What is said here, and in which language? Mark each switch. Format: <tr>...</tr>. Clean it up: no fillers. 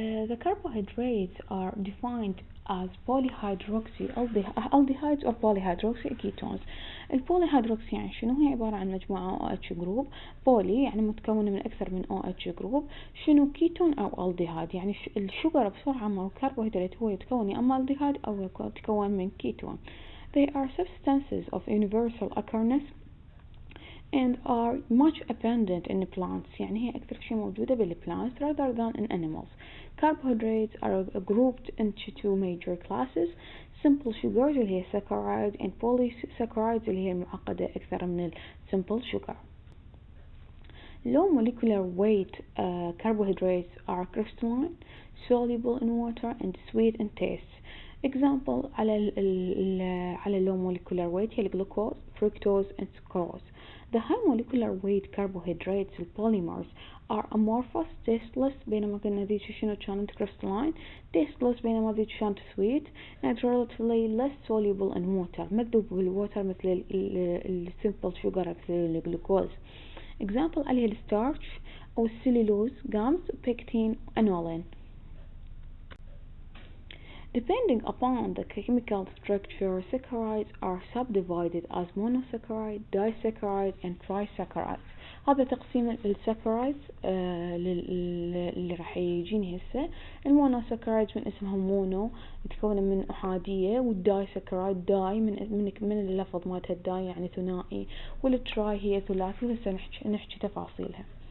<en>The carbohydrates are defined as aldehydes or polyhydroxy ketones.</en> <ar>البوليهيدروكسي يعني شنو؟ هي عبارة عن مجموعة OH جروب. بولي يعني متكونة من أكثر من OH جروب. شنو كيتون أو الديهايد؟ يعني الشجرة بصورة عامة والكربوهيدرات هو يتكون يا أما الديهايد أو يتكون من كيتون.</ar> <en>They are substances of universal occurrence and are much abundant in plants.</en> <ar>يعني هي أكثر شيء موجودة بال</ar> <en>plants rather than in animals. Carbohydrates are grouped into two major classes: simple sugars</en> <ar>اللي هي</ar> <en>saccharides and polysaccharides</en> <ar>اللي هي المعقدة أكثر من</ar> <en>simple sugar. Low molecular weight carbohydrates are crystalline, soluble in water and sweet in taste. Example</en> <ar>على</ar> <en>low molecular weight</en> <ar>هي</ar> <en>glucose, fructose and sucrose. The high molecular weight carbohydrates polymers are amorphous, tasteless</en> <ar>بينما قلنا ذي شنو كانت</ar> <en>crystalline, tasteless</en> <ar>بينما ذي كانت</ar> <en>sweet, and relatively less soluble in water</en> <ar>مذوب بالووتر مثل</ar> <en>simple sugar</en> <ar>مثل الجلوكوز.</ar> <en>Example</en> <ar>عليه الستارش أو السليلوز,</ar> <en>gums, pectin, aniline. Depending upon the chemical structure, saccharides are subdivided as monosaccharide, disaccharide and trisaccharides.</en> <ar>هذا تقسيم الساكرايدز اللي راح يجيني هسه. المونوساكرايدز من اسمها مونو يتكون من أحادية، والدايساكرايد داي من اللفظ مالتها الداي يعني ثنائي، والتراي هي ثلاثي. هسه نحكي تفاصيلها.</ar>